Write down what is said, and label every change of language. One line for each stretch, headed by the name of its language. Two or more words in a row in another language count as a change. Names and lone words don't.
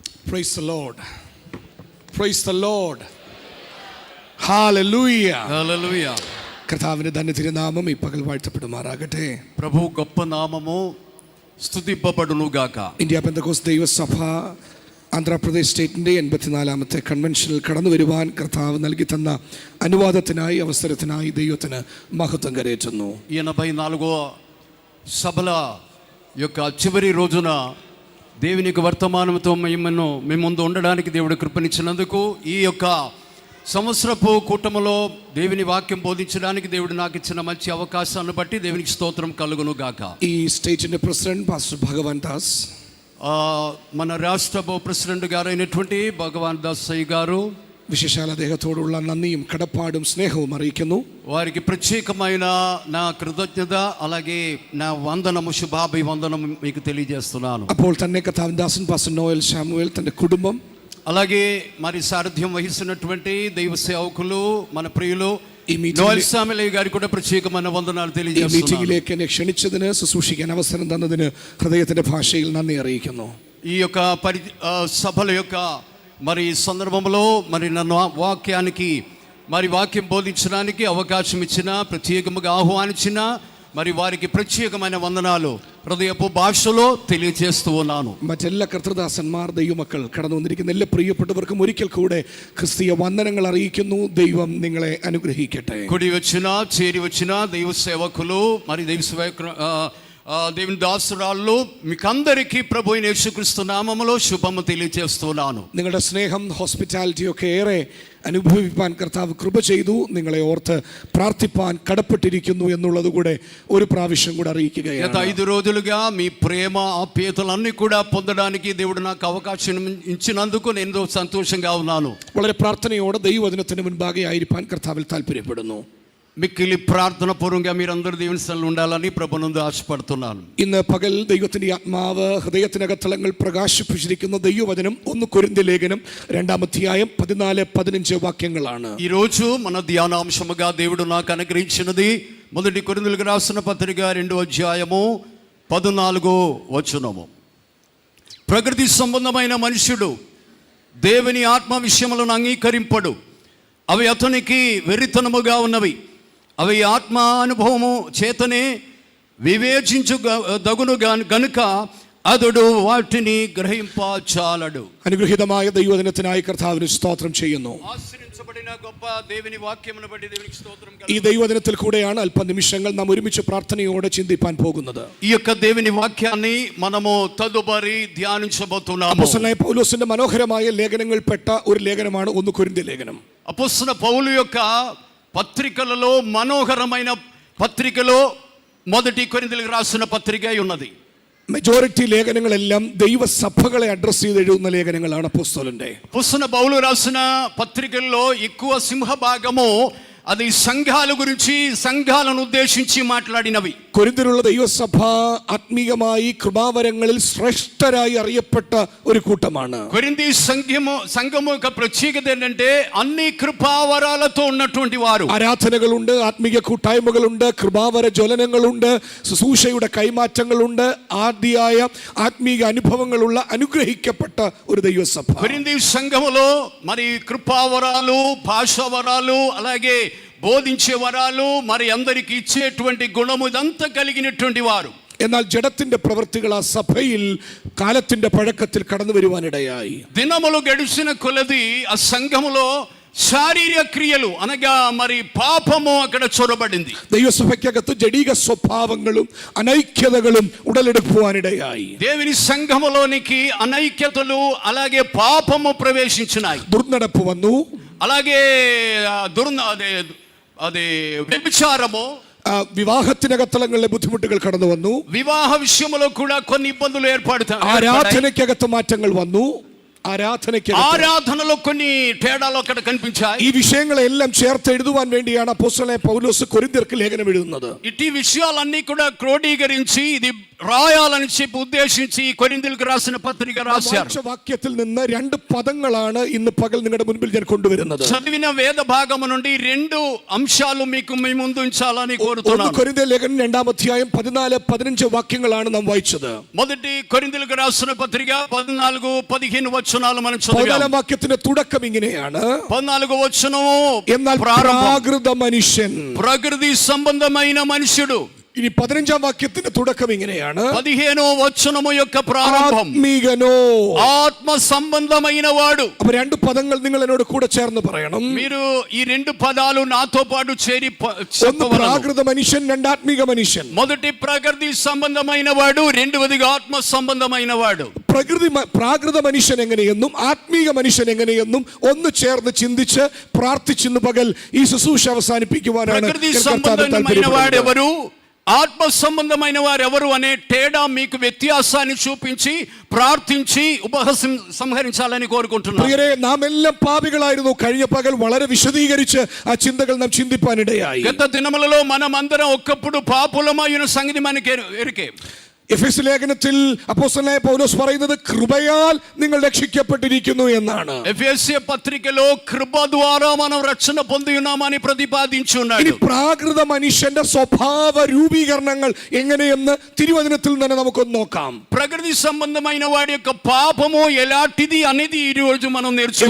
English: Praise the Lord. Praise the Lord. Hallelujah. Hallelujah.
Malayalam: കർത്താവിന്റെ ധന്യ തിരുനാമം ഈ പകൽ വാഴ്ത്തപ്പെടുമാറാകട്ടെ.
Telugu: ప్రభు గొప్ప నామము സ്തുതിപ്പപ്പെടുന്നു గాక.
Malayalam: ഇന്ത്യ പെന്തക്കോസ്ത് ദൈവസഭ ആന്ധ്രാപ്രദേശ് സ്റ്റേറ്റിന്റെ 84ാമത്തെ കൺവെൻഷനിൽ കടന്നു വരുവാൻ കർത്താവ് നൽകി തന്ന അനുവാദത്തിനായി അവസരത്തിനായി ദൈവത്തിന് മഹത്വം കരേറ്റുന്നു.
Telugu: 84వ సభల యొక్క చివరి రోజున దేవుని యొక్క వర్తమానంతో మీ ముందు ఉండడానికి దేవుడు కృపనిచ్చినందుకు ఈ యొక్క సంవత్సరపు కూటములో దేవుని వాక్యం బోధించడానికి దేవుడు నాకు ఇచ్చిన మంచి అవకాశాన్ని బట్టి దేవునికి స్తోత్రం కలుగును గాక. ఈ
English: State President
Telugu: పాస్టర్ భగవాన్ దాస్, మన రాష్ట్ర ప్రెసిడెంట్ గారు అయినటువంటి భగవాన్ దాస్ అయ్య గారు
Malayalam: വിശേഷാൽ അദ്ദേഹത്തോടുള്ള നന്ദിയും കടപ്പാടും സ്നേഹവും അറിയിക്കുന്നു.
Telugu: వారికి ప్రత్యేకమైన నా కృతజ్ఞత అలాగే నా వందనము శుభాభివందనం మీకు తెలియజేస్తున్నాను.
Malayalam: അപ്പോൾ തന്നെ കർത്താവിൻ ദാസൻ പാസ്റ്റർ നോയൽ ശാമുവേൽ തന്റെ കുടുംബം
Telugu: అలాగే మరి సారథ్యం వహిస్తున్నటువంటి దైవ సేవకులు మన ప్రియులు നോയൽ ശാമുവേൽ గారి కూడా ప్రత్యేకమైన వందనాలు తెలియజేస్తున్నాను.
Malayalam: ഈ മീറ്റിംഗിലേക്ക് എന്നെ ക്ഷണിച്ചതിന് ശുശ്രൂഷിക്കാൻ അവസരം തന്നതിന് ഹൃദയത്തിന്റെ ഭാഷയിൽ നന്ദി അറിയിക്കുന്നു.
Telugu: ఈ యొక్క సభల యొక్క మరి సందర్భంలో మరి నన్ను వాక్యానికి మరి వాక్యం బోధించడానికి అవకాశం ఇచ్చిన ప్రత్యేకముగా ఆహ్వానించిన మరి వారికి ప్రత్యేకమైన వందనాలు హృదయపు భాషలో తెలియజేస్తూ ఉన్నాను.
Malayalam: മറ്റെല്ലാ കർത്തൃദാസന്മാർ ദൈവമക്കൾ കടന്നു വന്നിരിക്കുന്ന എല്ലാ പ്രിയപ്പെട്ടവർക്കും ഒരിക്കൽ കൂടെ ക്രിസ്തീയ വന്ദനങ്ങൾ അറിയിക്കുന്നു. ദൈവം നിങ്ങളെ അനുഗ്രഹിക്കട്ടെ.
Telugu: കൂടി వచ్చిన చేరి వచ్చిన దైవ సేవకులు మరి దైవ సేవకులు దేవుని దాసురాళ్ళు మీకందరికీ ప్రభు అయిన యేసుక్రీస్తు నామములో శుభము తెలియజేస్తున్నాను.
Malayalam: നിങ്ങളുടെ സ്നേഹം ഹോസ്പിറ്റാലിറ്റി ഒക്കെ ഏറെ അനുഭവിപ്പാൻ കർത്താവ് കൃപ ചെയ്തു. നിങ്ങളെ ഓർത്ത് പ്രാർത്ഥിപ്പാൻ കടപ്പെട്ടിരിക്കുന്നു എന്നുള്ളത് കൂടെ ഒരു പ്രാവശ്യം കൂടെ അറിയിക്കുകയാണ്.
Telugu: గత 5 రోజులుగా మీ ప్రేమ ఆప్యాయతలన్నీ కూడా పొందడానికి దేవుడు నాకు అవకాశం ఇచ్చినందుకు నేను సంతోషంగా ఉన్నాను.
Malayalam: വളരെ പ്രാർത്ഥനയോടെ ദൈവവചനത്തിന് മുൻപാകെ ആയിരിക്കാൻ കർത്താവിൽ താല്പര്യപ്പെടുന്നു.
Telugu: మిక్కిలి ప్రార్థన పూర్వంగా మీరందరూ దేవుని సన్నిధిలో ఉండాలని ప్రభునందు ఆశపడుతున్నాను.
Malayalam: ഇന്ന് പകൽ ദൈവത്തിന്റെ ആത്മാവ് ഹൃദയത്തിനകത്തളങ്ങൾ പ്രകാശിപ്പിച്ചിരിക്കുന്ന ദൈവവചനം 1 കൊരിന്ത്യർ ലേഖനം 2-ാം അധ്യായം 14-15 വാക്യങ്ങളാണ്.
Telugu: ఈ రోజు మన ధ్యానాంశముగా దేవుడు నాకు అనుగ్రహించినది 1 కొరింథీయులకు రాసిన పత్రిక 2వ అధ్యాయము 14వ వచనము. ప్రకృతి సంబంధమైన మనుష్యుడు దేవుని ఆత్మ విషయములను అంగీకరింపడు, అవి అతనికి వెర్రితనముగా ఉన్నవి. అవి ఆత్మ అనుభవము చేతనే వివేచించు దగును గనుక అతడు వాటిని గ్రహింపచాలడు.
Malayalam: അനുഗ്രഹീതമായ ദൈവവചനത്തിനായി കർത്താവിന് സ്തോത്രം ചെയ്യുന്നു.
Telugu: ആശീർവദിക്കപ്പെട്ട గొప్ప దేవుని వాక్యమును బట్టి దేవునికి స్తోత్రం.
Malayalam: ഈ ദൈവവചനത്തിൽ കൂടെയാണ് അല്പനിമിഷങ്ങൾ നാം ഒരുമിച്ച് പ്രാർത്ഥനയോടെ ചിന്തിപ്പാൻ പോകുന്നത്.
Telugu: ఈ యొక్క దేవుని వాక్యాన్ని మనము తదుపరి ధ్యానించబోతున్నాము.
Malayalam: അപ്പോസ്തലനായ പൗലോസിന്റെ മനോഹരമായ ലേഖനങ്ങളിൽപ്പെട്ട ഒരു ലേഖനമാണ് 1 കൊരിന്ത്യർ ലേഖനം.
Telugu: అపోస్తలుడైన పౌలు యొక్క పత్రికలలో మనోహరమైన పత్రికలో 1 కొరింథీయులకు రాసిన పత్రిక ఉన్నది.
Malayalam: മെജോറിറ്റി ലേഖനങ്ങളെല്ലാം ദൈവസഭകളെ അഡ്രസ് ചെയ്ത് എഴുതുന്ന ലേഖനങ്ങളാണ് അപ്പോസ്തലന്റെ.
Telugu: అపోస్తలుడైన పౌలు రాసిన పత్రికల్లో ఎక్కువ సింహభాగము అది సంఘాల గురించి, సంఘాలను ఉద్దేశించి మాట్లాడినవి.
Malayalam: കൊരിന്തിലുള്ള ദൈവസഭ ആത്മീയമായി കൃപാവരങ്ങളിൽ ശ്രേഷ്ഠരായി അറിയപ്പെട്ട ഒരു കൂട്ടമാണ്.
Telugu: కొరింథీ సంఘము యొక్క ప్రత్యేకత ఏంటంటే అన్ని కృపావరాలతో ఉన్నటువంటి వారు.
Malayalam: ആരാധനകളുണ്ട്, ആത്മീയ കൂട്ടായ്മകളുണ്ട്, കൃപാവര ജ്വലനങ്ങളുണ്ട്, ശുശ്രൂഷയുടെ കൈമാറ്റങ്ങളുണ്ട്, ആദ്യായ ആത്മീയ അനുഭവങ്ങളുള്ള അനുഗ്രഹിക്കപ്പെട്ട ഒരു ദൈവസഭ.
Telugu: కొరింథీ సంఘములో మరి కృపావరాలు, భాషావరాలు, అలాగే బోధించే వరాలు, మరి అందరికి ఇచ్చేటువంటి గుణము ఇదంతా కలిగినటువంటి వారు.
Malayalam: എന്നാൽ ജഡത്തിന്റെ പ്രവൃത്തികൾ ആ സഭയിൽ കാലത്തിന്റെ പഴക്കത്തിൽ കടന്നു വരുവാനിടയായി.
Telugu: దినములు గడిచిన కొలది ఆ సంఘములో శారీరక క్రియలు అనగా మరి పాపము అక్కడ చొరబడింది.
Malayalam: ദൈവസഭയ്ക്കകത്ത് ജഡീക സ്വഭാവങ്ങളും അനൈക്യതകളും ഉടലെടുക്കുവാനിടയായി.
Telugu: దేవుని సంఘములోనికి అనైక్యతలు అలాగే పాపము ప్రవేశించినాయి.
Malayalam: ദുർനടപ്പ് വന്നു,
Telugu: అలాగే అది వ్యభిచారము,
Malayalam: വിവാഹത്തിനകത്തളങ്ങളിലെ ബുദ്ധിമുട്ടുകൾ കടന്നു വന്നു.
Telugu: వివాహ విషయంలో కూడా కొన్ని ఇబ్బందులు ఏర్పడతాయి.
Malayalam: ആരാധനയ്ക്കകത്ത് മാറ്റങ്ങൾ വന്നു.
Telugu: ആരാധനలో కొన్ని తేడాలు అక్కడ కనిపించాయి.
Malayalam: ഈ విషയങ്ങളെല്ലാം ചേർത്ത് എഴുതുവാൻ വേണ്ടിയാണ് അപ്പോസ്തലനായ പൗലോസ് കൊരിന്ത്യർക്ക് ലേഖനം എഴുതുന്നത്.
Telugu: ఈ విషయాలన్నీ కూడా క్రోడీకరించి ఇది రాయాలని చెప్పి ఉద్దేశించి కొరింథీయులకు రాసిన పత్రిక రాశారు.
Malayalam: వాక్యത്തിൽ നിന്ന് 2 പദങ്ങളാണ് ഇന്ന് പകൽ നിങ്ങളുടെ മുൻപിൽ ഞാൻ കൊണ്ടുവരുന്നത്.
Telugu: చదివిన వేద భాగము నుండి 2 అంశాలు మీకు మీ ముందు ఉంచాలని కోరుతున్నాను.
Malayalam: కొరింథీ ലേഖനം 2-ാം അധ്യായം 14-15 വാക്യങ്ങളാണ് നാം വായിച്ചത്.
Telugu: 1 కొరింథీయులకు రాసిన పత్రిక 14-15 వచనాలు మనం చదివాం.
Malayalam: 14 വാക്യത്തിന്റെ തുടക്കം ഇങ്ങനെയാണ്.
Telugu: 14వ వచనము
Malayalam: എന്നാൽ പ്രാകൃത മനുഷ്യൻ,
Telugu: ప్రకృతి సంబంధమైన మనుషుడు.
Malayalam: ഇനി 15 വാക്യത്തിന്റെ തുടക്കം ഇങ്ങനെയാണ്.
Telugu: 15వ వచనము యొక్క ప్రారంభం
Malayalam: ആത്മീകനോ,
Telugu: ఆత్మ సంబంధమైన వాడు.
Malayalam: അപ്പൊ രണ്ട് പദങ്ങൾ നിങ്ങൾ എന്നോട് കൂടെ ചേർന്ന് പറയണം.
Telugu: మీరు ఈ రెండు పదాలు నాతో పాటు చేరి
Malayalam: ഒന്ന് പ്രാകൃത മനുഷ്യൻ, രണ്ട് ആത്മീക മനുഷ്യൻ.
Telugu: మొదటి ప్రకృతి సంబంధమైన వాడు, రెండవదిగా ఆత్మ సంబంధమైన వాడు.
Malayalam: പ്രാകൃത മനുഷ്യൻ എങ്ങനെയെന്നും ആത്മീക മനുഷ്യൻ എങ്ങനെയെന്നും ഒന്ന് ചേർന്ന് ചിന്തിച്ച് പ്രാർത്ഥിച്ചിന്ന് പകൽ ഈ ശുശ്രൂഷ അവസാനിപ്പിക്കുവാനാണ്.
Telugu: ప్రకృతి సంబంధమైన వాడెవరు, ఆత్మ సంబంధమైన వారు ఎవరు అనే తేడా మీకు వ్యత్యాసాన్ని చూపించి ప్రార్థించి సంహరించాలని కోరుకుంటున్నాను.
Malayalam: പ്രിയരേ, നാം എല്ലാം പാപികളായിരുന്നു. കഴിഞ്ഞ പകൽ വളരെ വിശദീകരിച്ച് ആ ചിന്തകൾ നാം ചിന്തിപ്പാനിടയായി.
Telugu: గత దినములలో మనం అందరం ఒక్కప్పుడు పాపులమైన సంగతి మనకి ఎరికే.
Malayalam: എഫെസ്യ ലേഖനത്തിൽ അപ്പോസ്തലനായ പൗലോസ് പറയുന്നത് കൃപയാൽ നിങ്ങൾ രക്ഷിക്കപ്പെട്ടിരിക്കുന്നു എന്നാണ്.
Telugu: ఎఫెసీయ పత్రికలో కృప ద్వారా మనం రక్షణ పొంది ఉన్నామని ప్రతిపాదించున్నాడు.
Malayalam: ഇനി പ്രാകൃത മനുഷ്യന്റെ സ്വഭാവ രൂപീകരണങ്ങൾ എങ്ങനെയെന്ന് തിരുവചനത്തിൽ തന്നെ നമുക്കൊന്ന് നോക്കാം.
Telugu: ప్రకృతి సంబంధమైన వాడి యొక్క పాపము ఎలాంటిది అనేది ఈ రోజు మనం నేర్చుకుందాం.